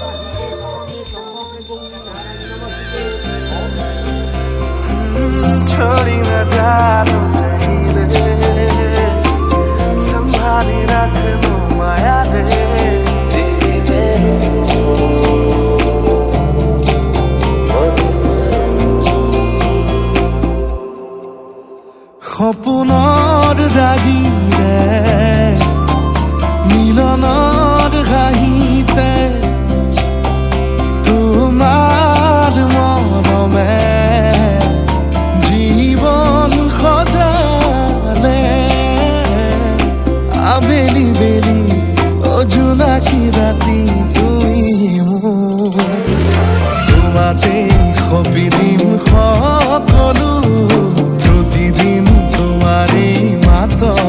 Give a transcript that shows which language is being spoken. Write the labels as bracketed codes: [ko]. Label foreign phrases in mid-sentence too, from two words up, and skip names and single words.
[hi] छोड़ी न जानो नहीं रे संभाली रख लो माया रे [as] সপোনৰ ৰাগিৰে মিলনৰ হাঁহিতে তোমাৰ মৰমে জীৱন সজালে আবেলি বেলি অজোনাকি ৰাতি তুমি মোৰ তোমাতে সপিদিম সকলো প্ৰতিদিন তোমাৰে মাত